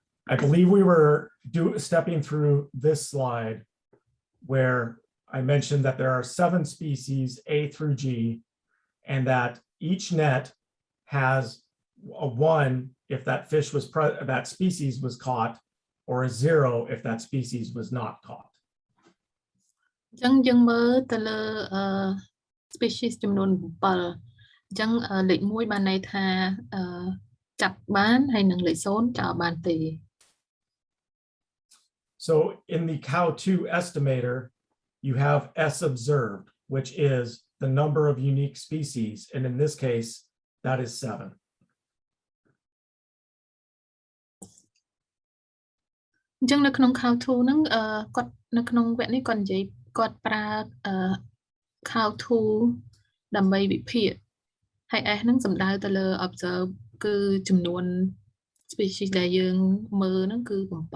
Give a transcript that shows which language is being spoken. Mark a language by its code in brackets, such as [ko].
[en] I believe we were stepping through this slide where I mentioned that there are 7 species, A through G, and that each net has a 1 if that fish was that species was caught, or a 0 if that species was not caught. [km] អញ្ចឹងយើងមើលទៅលើ species ចំនួន 7 អញ្ចឹងលេខ 1 បានន័យថាចាប់បានហើយនឹងលេខ 0 ចោលបានទេ [en] So in the cow2 estimator, you have S observed, which is the number of unique species, and in this case, that is 7. [km] អញ្ចឹងនៅក្នុង cow2 ហ្នឹងគាត់នៅក្នុងវគ្គនេះគាត់និយាយគាត់ប្រើ cow2 ដើម្បីវិភាគហើយ S ហ្នឹងសំដៅទៅលើ observe គឺចំនួន species ដែលយើងមើលហ្នឹងគឺ 7